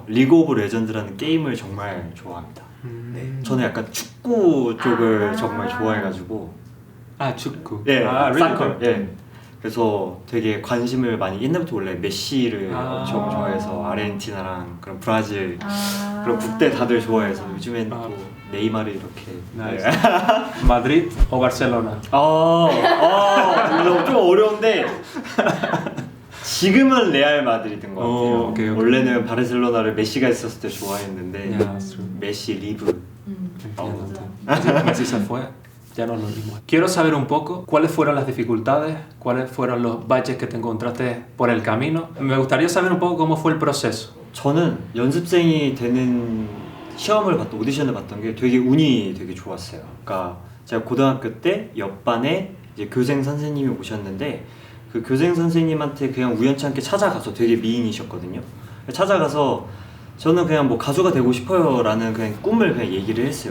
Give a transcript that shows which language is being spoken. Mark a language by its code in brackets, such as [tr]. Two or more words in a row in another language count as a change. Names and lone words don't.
[ko] 리그 오브 레전드라는 게임을 정말 좋아합니다. 네, 저는 약간 축구 쪽을 정말 좋아해가지고. 아, 축구. 예, [en] really? [ko] 사커. 예. 그래서 되게 관심을 많이, 옛날부터 원래 메시를 엄청 좋아해서 아르헨티나랑 그런 브라질 그런 국대 다들 좋아해서 요즘엔 또 네이마르 이렇게. [es] Nice. Madrid o Barcelona? [ko] 좀 어려운데 지금은 레알 마드리드인 것 같아요. 오케이. 원래는 바르셀로나를 메시가 있었을 때 좋아했는데 [en] Yeah, that's true. [ko] 메시 리브. [es] Messi se fue. Ya no es lo mismo. Quiero saber un poco cuáles fueron las dificultades, cuáles fueron los baches que te encontraste por el camino. Me gustaría saber un poco cómo fue el proceso. [ko] 저는 연습생이 되는 시험을 봤던, 오디션을 봤던 게 되게 운이 되게 좋았어요. 그러니까 제가 고등학교 때 옆반에 이제 교생 선생님이 오셨는데 그 교생 선생님한테 그냥 우연찮게 찾아가서, 되게 미인이셨거든요. 찾아가서 저는 그냥 뭐 가수가 되고 싶어요 라는 그냥 꿈을 그냥 얘기를 했어요.